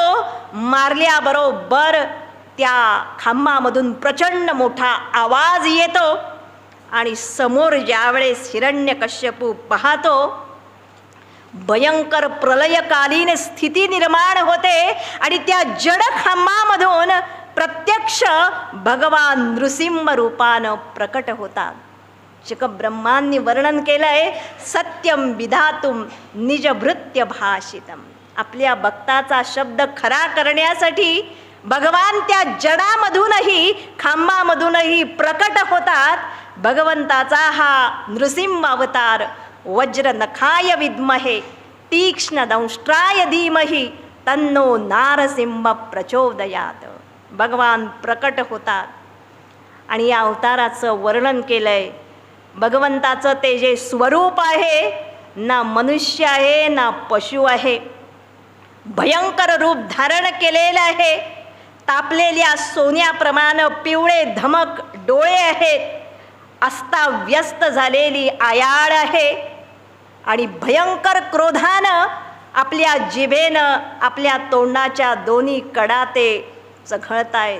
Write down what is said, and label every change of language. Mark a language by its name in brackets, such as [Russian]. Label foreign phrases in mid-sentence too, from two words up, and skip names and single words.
[Marathi] मारल्याबरोबर त्या खांबामधून प्रचंड मोठा आवाज येतो आणि समोर ज्यावेळेस हिरण्यकश्यपू पाहतो, भयंकर प्रलयकालीन स्थिती निर्माण होते आणि त्या जड खांबामधून प्रत्यक्ष भगवान नृसिंह रूपानं प्रकट होतात. ब्रह्मांनी वर्णन केलंय, [Sanskrit] सत्यम विधातुम निजभृत्य भाषितम. [Marathi] आपल्या भक्ताचा शब्द खरा करण्यासाठी भगवान त्या जडामधूनही खांबामधूनही प्रकट होतात. भगवंताचा हा नृसिंह अवतार [Sanskrit] वज्र नखाय विद्महे तीक्ष्ण दंष्ट्राय धीमहि तन्नो नारसिंह प्रचोदयात. [Marathi] भगवान प्रकट होतात आणि या अवताराचं वर्णन केलंय. भगवंताचं ते जे स्वरूप आहे, ना मनुष्य आहे ना पशु आहे, भयंकर रूप धारण केलेलं आहे. तापलेल्या सोन्याप्रमाणे पिवळे धमक डोळे आहेत, अस्ताव्यस्त झालेली आयाळ आहे आणि भयंकर क्रोधानं आपल्या जिभेनं आपल्या तोंडाच्या दोन्ही कडा ते चघळतायत.